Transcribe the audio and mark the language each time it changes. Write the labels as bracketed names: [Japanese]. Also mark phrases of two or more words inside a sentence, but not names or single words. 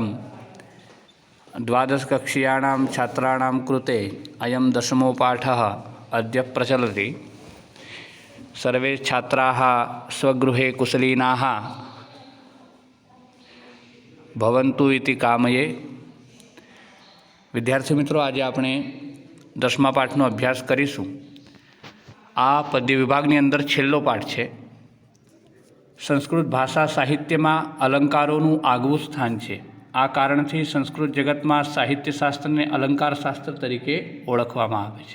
[Sanskrit] द्वादशकक्ष्याणां छात्राणां कृते अयं 10मो पाठः अद्य प्रचलति। सर्वे छात्राः स्वगृहे कुशलिनाः भवन्तु इति कामये। [Hindi] विद्यार्थी मित्रों, आज [Gujarati] આપણે 10મા પાઠનો અભ્યાસ કરીશું। આ પદ્ય વિભાગની અંદર છેલ્લો પાઠ છે। સંસ્કૃત ભાષા સાહિત્યમાં અલંકારોનું આગવું સ્થાન છે। આ કારણથી સંસ્કૃત જગતમાં સાહિત્યશાસ્ત્રને અલંકારશાસ્ત્ર તરીકે ઓળખવામાં આવે છે।